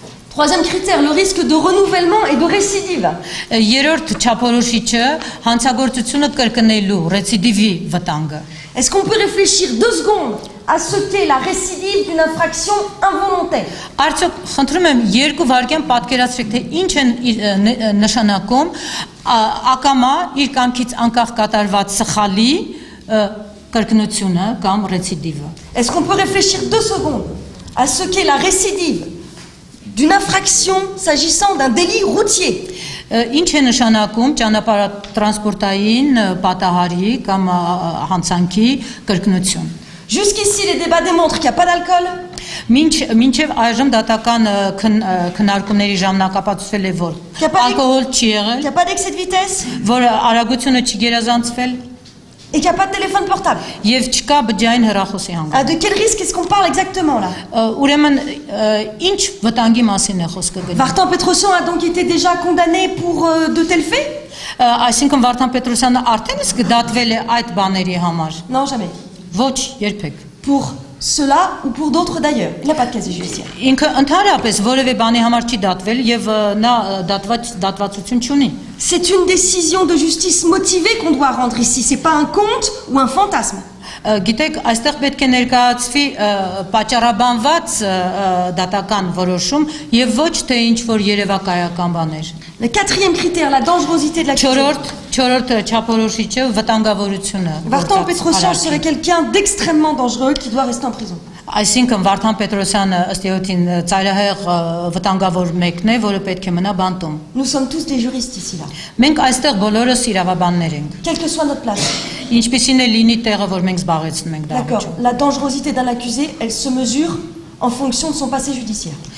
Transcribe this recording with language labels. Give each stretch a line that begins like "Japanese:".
French: Troisième critère, le risque de renouvellement et de récidive.
Armenian: Երրորդ չափորոշիչը հանցագործությունը կրկնելու ռեցիդիվի վտանգը։
French: Est-ce qu'on peut réfléchir 2 secondes à ce qu'est la récidive d'une infraction involontaire?
Armenian: Արդյոք խնդրում եմ երկու վայրկյան պատկերացրեք, թե ինչ են նշանակում ակամա իր կամքից անկախ կատարված սխալի կրկնությունը կամ ռեցիդիվը։
French: Est-ce qu'on peut réfléchir 2 secondes à ce qu'est la récidive d'une infraction s'agissant d'un délit routier?
Armenian: Ինչ է նշանակում ճանապարհատրանսպորտային պատահարի կամ հանցանքի կրկնություն։
French: Jusqu'ici, les débats démontrent qu'il n'y a pas d'alcool.
Armenian: Մինչև այժմ դատական քննարկումների ժամանակապատուցվել է որ ալկոհոլ չի եղել,
French: qu'il n'y a pas d'excès de vitesse,
Armenian: որ արագությունը չի գերազանցվել
French: et qu'il n'y a pas de téléphone portable.
Armenian: Եվ չկա բջջային հեռախոսի հանգամ։
French: De quel risque est-ce qu'on parle exactement là?
Armenian: Ուրեմն ինչ վտանգի մասին է խոսքը գնում։
French: Vartan Petrosyan a donc été déjà condamné pour de tels faits?
Armenian: Այսինքն Վարդան Պետրոսյանը արդեն իսկ դատվել է այդ բաների համար։
French: Non, jamais.
Armenian: Ոչ, երբեք։
French: Pour cela ou pour d'autres d'ailleurs. Il n'a pas de casier judiciaire.
Armenian: Ինքը ընդհանրապես որևէ բանի համար չի դատվել եւ նա դատվածություն չունի։
French: C'est une décision de justice motivée qu'on doit rendre ici. C'est pas un conte ou un fantasme.
Armenian: Գիտեք, այստեղ պետք է ներկայացվի պատճառաբանված դատական որոշում եւ ոչ թե ինչ որ երևակայական բաներ։
French: Le quatrième critère, la dangerosité de l'accusé.
Armenian: Չորրորդ չափորոշիչը վտանգավորությունը։
French: Vartan Petrosyan serait quelqu'un d'extrêmement dangereux qui doit rester en prison.
Armenian: Այսինքն Վարդան Պետրոսյանը ըստ էության ծայրահեղ վտանգավոր մեկն է, որը պետք է մնա բանտում։
French: Nous sommes tous des juristes ici là.
Armenian: Մենք այստեղ բոլորս իրավաբաններ ենք։
French: Quelle que soit notre place.
Armenian: Ինչպիսին է լինի տեղը, որ մենք զբաղեցնում ենք դա։
French: D'accord. La dangerosité d'un accusé, elle se mesure en fonction de son passé judiciaire.